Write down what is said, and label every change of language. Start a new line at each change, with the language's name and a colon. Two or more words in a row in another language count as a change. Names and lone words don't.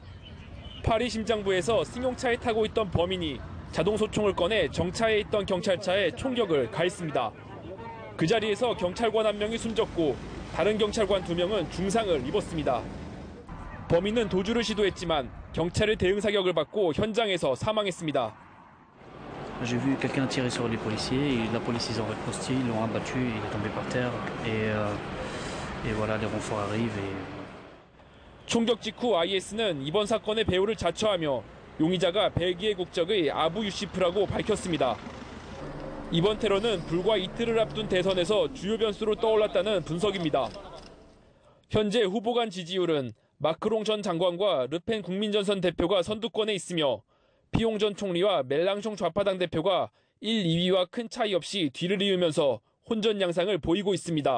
Korean: 파리 심장부에서 승용차에 타고 있던 범인이 자동소총을 꺼내 정차해 있던 경찰차에 총격을 가했습니다. 그 자리에서 경찰관 1명이 숨졌고 다른 경찰관 2명은 중상을 입었습니다. 범인은 도주를 시도했지만 경찰의 대응 사격을 받고 현장에서 사망했습니다.
French: J'ai vu quelqu'un tirer sur les policiers et la police ils ont riposté, ils l'ont abattu, il est tombé par terre et voilà les renforts arrivent et
Korean: 총격 직후 IS는 이번 사건의 배후를 자처하며 용의자가 벨기에 국적의 아부 유시프라고 밝혔습니다. 이번 테러는 불과 이틀을 앞둔 대선에서 주요 변수로 떠올랐다는 분석입니다. 현재 후보 간 지지율은 마크롱 전 장관과 르펜 국민전선 대표가 선두권에 있으며 피용 전 총리와 멜랑숑 좌파당 대표가 1, 2위와 큰 차이 없이 뒤를 이으면서 혼전 양상을 보이고 있습니다.